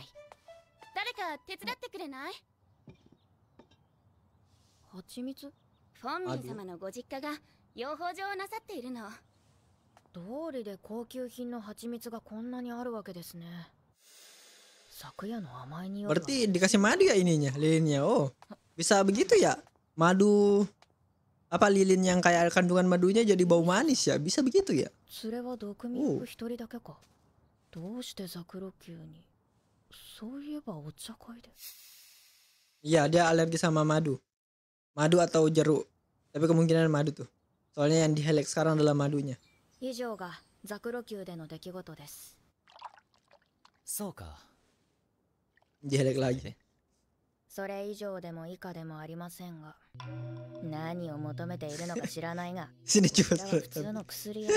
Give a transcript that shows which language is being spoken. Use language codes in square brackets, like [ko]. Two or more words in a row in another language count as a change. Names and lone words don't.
[ja] 誰か手伝ってくれない？蜂蜜？フォンミン様のご実家が養蜂場をなさっているの。道理で高級品の蜂蜜がこんなにあるわけですね。昨夜の甘い匂いは。 [id] Berarti dikasih madu ya ininya, lilinnya. Oh, bisa begitu ya? Madu apa lilin yang kayak kandungan madunya jadi bau manis ya? Bisa begitu ya? [ja] それは毒味一人だけか。どうしてザクロ級に。そういえばお茶会で。 [id] Iya, dia alergi sama madu. Madu atau jeruk. Tapi kemungkinan madu tuh. Soalnya yang di Helix sekarang adalah madunya. [ja] 以上がザクロ級での出来事です。そうか。 [id] Di Helix lagi. [ja] それ以上でも以下でもありませんが、何を求めているのか知らないが、 [id] Sini [ja] こ [id] coba [ja] れは普通の薬屋だ。